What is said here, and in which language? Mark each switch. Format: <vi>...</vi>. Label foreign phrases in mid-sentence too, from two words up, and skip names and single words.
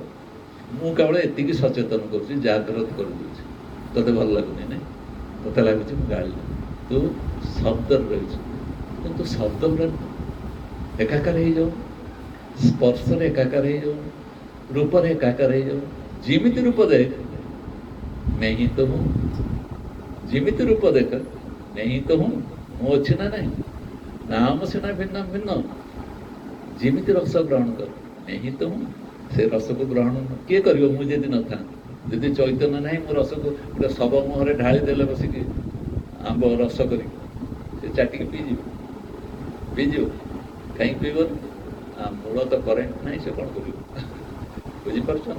<or>ମୁଁ କେବଳ ଏତିକି ସଚେତନ କରୁଛି, ଜାଗ୍ରତ କରିଦେଉଛି। ତୋତେ ଭଲ ଲାଗୁନି ନାଇଁ, ତୋତେ ଲାଗୁଛି ମୁଁ ଗାଳିଲି, ତୁ ଶବ୍ଦରେ ରହିଛୁ, କିନ୍ତୁ ଶବ୍ଦ ଗୁଡ଼ା ଏକାକାର ହେଇଯାଉ, ସ୍ପର୍ଶରେ ଏକାକାର ହେଇଯାଉ, ରୂପରେ ଏକାକାର ହେଇଯାଉ। ଯେମିତି ରୂପ ଦେଖ</or> <hi>मैं ही तो हूँ,</hi> <or>ଯେମିତି ରୂପ ଦେଖ</or> <hi>मैं ही तो हूँ,</hi> <or>ମୁଁ ଅଛି ନା ନାହିଁ। ନାମ ସିନା ଭିନ୍ନ ଭିନ୍ନ, ଯେମିତି ରସ ଗ୍ରହଣ କର</or> <hi>मैं ही तो हूँ।</hi> <or>ସେ ରସକୁ ଗ୍ରହଣ କିଏ କରିବ? ମୁଁ ଯଦି ନଥାନ୍ତି, ଯଦି ଚୈତନ୍ୟ ନାହିଁ, ମୁଁ ରସକୁ ଗୋଟେ ଶବ ମୁହଁରେ ଢାଳି ଦେଲେ ବସିକି ଆମ୍ବ ରସ କରିକି, ସେ ଚାଟିକି ପିଇଯିବ। କାହିଁକି ପିଇବନି? ମୂଳ ତ କରେଣ୍ଟ ନାହିଁ, ସେ କ'ଣ କରିବ? ବୁଝିପାରୁଛ ନା?</or>